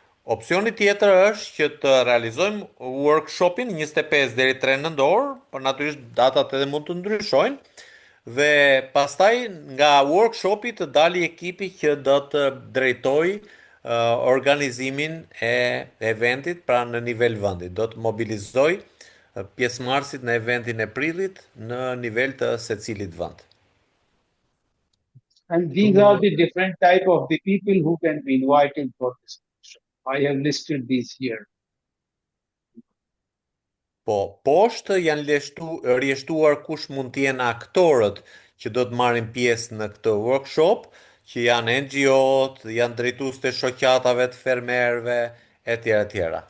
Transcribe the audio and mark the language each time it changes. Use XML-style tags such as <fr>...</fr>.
<sq>Opsioni tjetër është që të realizojmë workshopin 25 deri 3 nëntor, por natyrisht datat edhe mund të ndryshojnë, dhe pastaj nga workshopi të dali ekipi që do të drejtoj organizimin e eventit, pra në nivel vendi. Do të mobilizoj pjesëmarrësit në eventin e prillit në nivel të secilit vend.</sq> <en>And these are the different type of the people who can be invited for this workshop. I have listed these here.</en> <sq>Po, poshtë janë rjeshtuar kush mund të jenë aktorët që do të marrin pjesë në këtë workshop, që janë NGO-t, janë drejtues të shoqatave të fermerëve, etj. etj.</sq>